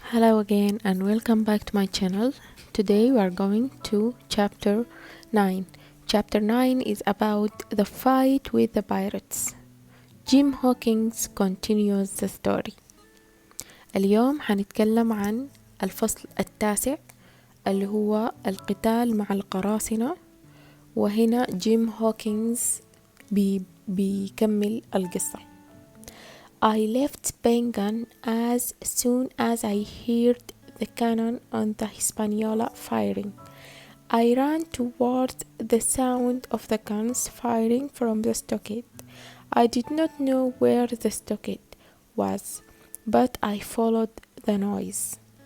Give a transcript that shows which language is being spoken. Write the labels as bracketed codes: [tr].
[en] Hello again and welcome back to my channel. Today we are going to chapter 9. Chapter 9 is about the fight with the pirates. Jim Hawkins continues the story. [ar] اليوم حنتكلم عن الفصل التاسع اللي هو القتال مع القراصنة، وهنا جيم هوكينز بيكمل القصة. [en] I left Bengan as soon as I heard the cannon on the Hispaniola firing. I ran toward the sound of the guns firing from the stockade. I did not know where the stockade was, but I followed the noise.